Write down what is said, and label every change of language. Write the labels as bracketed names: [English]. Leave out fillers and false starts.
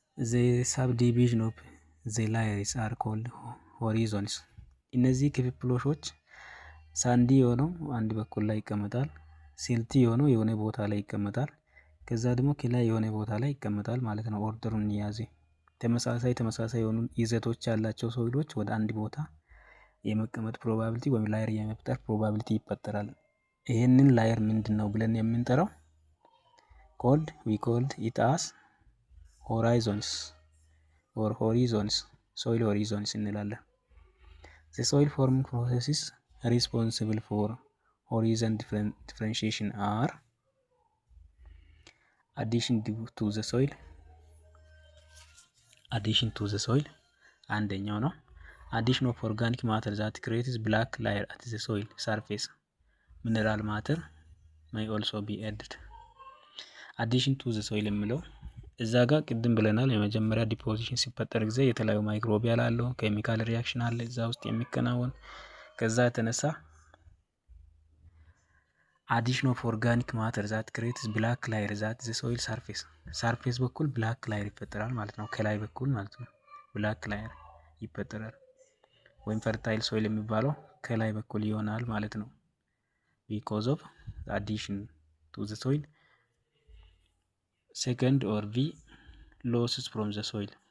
[English] ዘ ሳብዲቪዥን ኦፍ ዘ ላየርስ አር ኮልድ ሆሪዞንስ። [Amharic] እነዚህ ክፍፍሎሾች ሳንዲ የሆነው አንድ በኩል ላይ ይቀመጣል፣ ሲልቲ የሆነው የሆነ ቦታ ላይ ይቀመጣል፣ ከዛ ደግሞ ክላይ የሆነ ቦታ ላይ ይቀመጣል ማለት ነው። ኦርደሩን ያዘ። ተመሳሳይ የሆኑ ይዘቶች ያላቸው ሶይሎች ወደ አንድ ቦታ የመቀመጥ ፕሮባቢሊቲ ወይም ላየር የመፍጠር ፕሮባቢሊቲ ይፈጠራል። ይሄንን ላየር ምንድነው ብለን የምንጠራው? [English] we called it as horizons or horizons, soil horizons እንላለን። The soil forming processes responsible for horizon differentiation are addition to the soil [Amharic] አንደኛው ነው። [English] addition of organic matter that creates black layer at the soil surface. Mineral matter may also be added. [Amharic] አዲሽን ቱ ዘ ሶይል የሚለው እዛ ጋር ቅድም ብለናል። የመጀመሪያ ዲፖዚሽን ሲፈጠር ጊዜ የተለያዩ ማይክሮቢያል አለው፣ ኬሚካል ሪያክሽን አለ እዛ ውስጥ የሚከናወን። ከዛ የተነሳ [English] አዲሽን ኦፍ ኦርጋኒክ ማተር ዛት ክሬትስ ብላክ ላየር ዛት ዘ ሶይል ሰርፌስ [Amharic] በኩል ብላክ ላየር ይፈጠራል ማለት ነው። ከላይ በኩል ማለት ነው ብላክ ላየር ይፈጠራል። ወይም ፈርታይል ሶይል የሚባለው ከላይ በኩል ይሆናል ማለት ነው። [English] ቢኮዝ ኦፍ አዲሽን ቱ ዘ ሶይል። ሴከንድ ኦር ቪ losses from the soil.